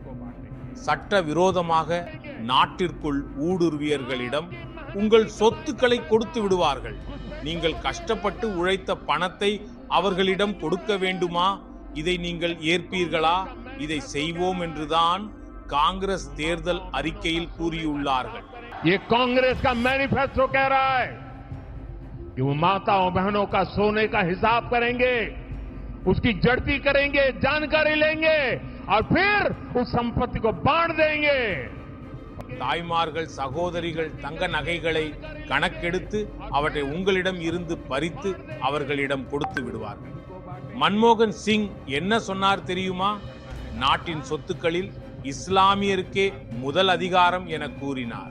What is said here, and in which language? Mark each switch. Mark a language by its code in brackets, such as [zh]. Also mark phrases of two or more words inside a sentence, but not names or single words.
[ta] சட்ட விரோதமாக நாட்டிற்குள் ஊடுருவியர்களிடம் உங்கள் சொத்துக்களை கொடுத்து விடுவார்கள். நீங்கள் கஷ்டப்பட்டு உழைத்த பணத்தை அவர்களிடம் கொடுக்க வேண்டுமா? இதை நீங்கள் ஏற்பீர்களா? இதை செய்வோம் என்றுதான் कांग्रेस தேர்தல் அறிக்கையில் கூறியுள்ளார்கள். [hi] ये कांग्रेस का मैनिफेस्टो कह रहा है कि वो माताओं बहनों का सोने का हिसाब करेंगे, उसकी जड़ती करेंगे, जानकारी लेंगे और फिर उस संपत्ति को बांट देंगे. [ta] தாய்மார்கள் சகோதரிகள் தங்க நகைகளை கணக்கெடுத்து அவற்றை உங்களிடம் இருந்து பறித்து அவர்களிடம் கொடுத்து விடுவார்கள். மன்மோகன் சிங் என்ன சொன்னார் தெரியுமா? நாட்டின் சொத்துக்களில் இஸ்லாமியருக்கே முதல் அதிகாரம் என கூறினார்.